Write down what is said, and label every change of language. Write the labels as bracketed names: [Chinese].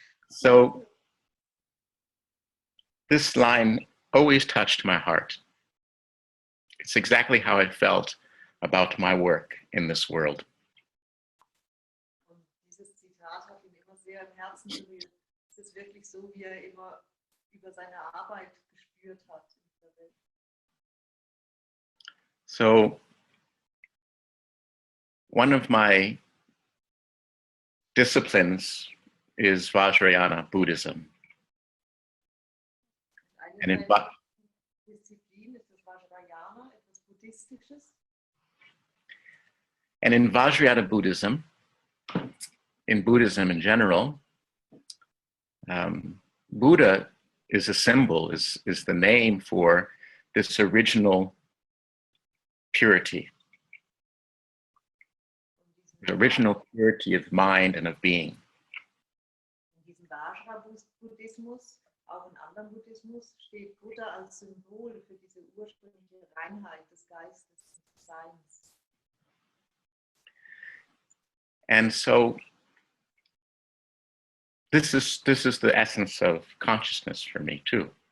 [English] So this line always touched my heart. It's exactly how I felt about my work in this world. [German] Und dieses Zitat hat ihn immer sehr im Herzen berührt. Es ist wirklich so, wie er immer über seine Arbeit gespürt hat in dieser Welt. [English] So one of my disciplines is Vajrayana Buddhism. And in [German] Disziplin ist das Vajrayana, etwas Buddhistisches. [English] And in Vajrayana Buddhism, in Buddhism in general, Buddha is a symbol, is the name for this original purity. The original purity of mind and of being. [German] In diesem Vajra-Buddhismus, auch in anderem Buddhismus steht Buddha als Symbol für diese ursprüngliche Reinheit des Geistes, des Seins. [English] And so this is the essence of consciousness for me too.